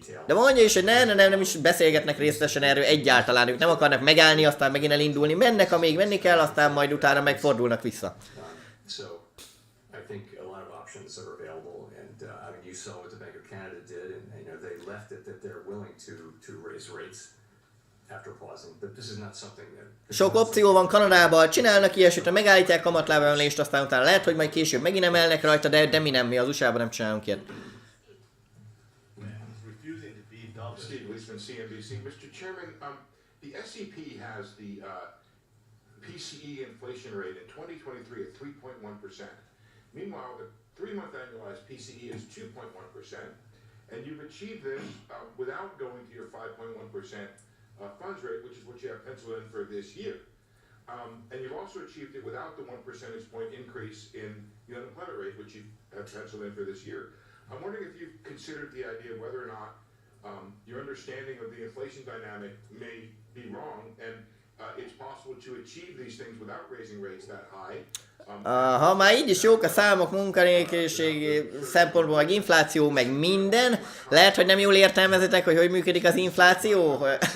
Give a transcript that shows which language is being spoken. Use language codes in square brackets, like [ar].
[hu] De mondja is, hogy nem is beszélgetnek részletesen erről egyáltalán, ők nem akarnak megállni, aztán megint elindulni, mennek, amíg menni kell, aztán majd utána megfordulnak vissza. [en] So I think a lot of options are available, and I mean, you saw what the Bank of Canada did, and they left it that they're willing to raise rates after pausing, but this is not something that... [hu] Sok opció van Kanadában, csinálnak ilyesmit, megállítják kamatlábemelést, aztán utána lehet, hogy majd később megint emelnek rajta, de mi az USA-ban nem csinálunk ilyet. [en] Steve Leisman, CNBC. Mr. Chairman, the SEP has the PCE inflation rate in 2023 at 3.1%. Meanwhile, the 3-month annualized PCE is 2.1%, and you've achieved this without going to your 5.1% funds rate, which is what you have penciled in for this year. And you've also achieved it without the 1 percentage point increase in the unemployment rate, which you have penciled in for this year. I'm wondering if you've considered the idea of whether or not your understanding of the inflation dynamic may be wrong, and it's possible to achieve these things without raising rates that high. [hu] Ha már így is jók a számok, munkanélküliség szempontból, meg infláció, meg minden, lehet, hogy nem jól értelmezitek, hogy működik az infláció.